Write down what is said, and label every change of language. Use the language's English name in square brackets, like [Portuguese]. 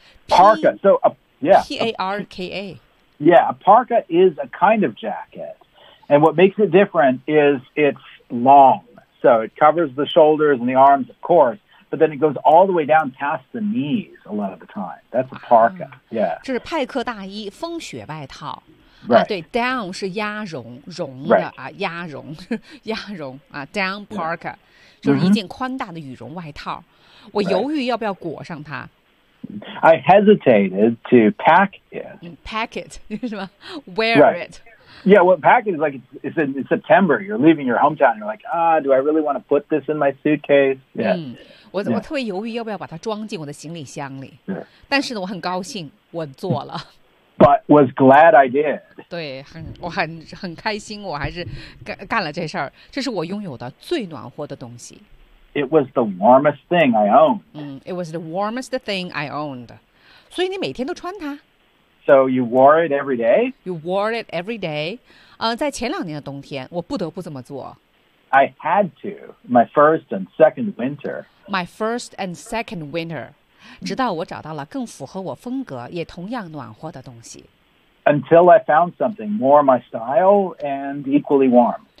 [English] parka so a, yeah, P-A-R-K-A a, yeah a parka is a kind of jacket and what makes it different is it's long so it covers the shoulders and the arms of course but then it goes all the way down past the knees a lot of the time that's a parka、yeah. [Chinese] 这是派克大衣风雪外套 [English] Right. [Chinese] 啊、对 ，down 是鸭绒，绒的、 [English] right. [Chinese] 啊，鸭绒，鸭绒啊 ，down parka、yeah. 就是一件宽大的羽绒外套。 Mm-hmm. 我犹豫要不要裹上它。 [English] I hesitated to pack it.、 Pack it [Chinese] 是吗 [English] ？Wear、right. it. Yeah, well, pack it is like it's in September. You're leaving your hometown. You're like, do I really want to put this in my suitcase? Yeah.、 [Chinese] 我特别犹豫要不要把它装进我的行李箱里。 [English] Yeah. [Chinese] 但是呢，我很高兴，我做了。 [English] But was glad I did. [Chinese] 对，我很开心，我还是干了这事儿。这是我拥有的最暖和的东西。 [English] It was the warmest thing I owned. It was the warmest thing I owned. [Chinese] 所以你每天都穿它。 [English] So you wore it every day. You wore it every day. [Chinese] 在前两年的冬天，我不得不这么做。 [English] I had to. My first and second winter. My first and second winter. [Chinese] 直到我找到了更符合我风格也同样暖和的东西。 [English] Until I found something more my style and equally warm.